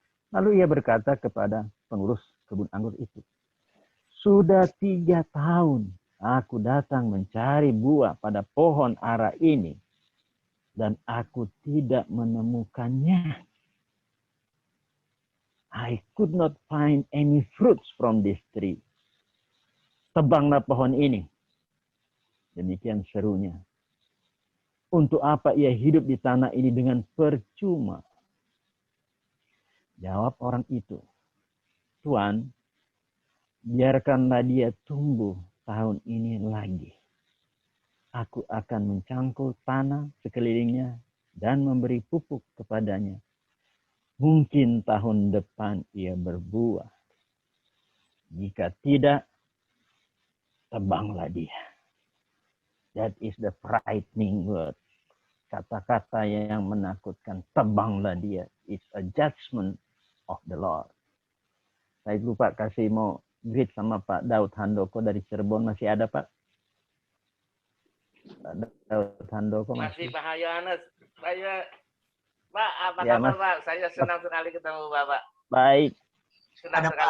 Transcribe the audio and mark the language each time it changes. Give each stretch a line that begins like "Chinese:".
Indonesian: Lalu ia berkata kepada pengurus kebun anggur itu, sudah 3 tahun aku datang mencari buah pada pohon ara ini. Dan aku tidak menemukannya.
English: I could not find any fruits from this tree.
Indonesian: Tebanglah pohon ini. Demikian serunya. Untuk apa ia hidup di tanah ini dengan percuma? Jawab orang itu, Tuan, biarkanlah dia tumbuh tahun ini lagi. Aku akan mencangkul tanah sekelilingnya dan memberi pupuk kepadanya. Mungkin tahun depan ia berbuah. Jika tidak, tebanglah dia.
English: That is the frightening word.
Indonesian: Kata-kata yang menakutkan, tebanglah dia.
English: It's a judgment of the Lord.
Indonesian: Saya lupa kasih mau greet sama Pak Daud Handoko dari Cirebon. Masih ada Pak? Pak Daud Handoko Masih Pak Yohanes. Pak, apa ya, kabar Mas? Pak? Saya senang sekali ketemu Bapak. Baik. Senang sekali.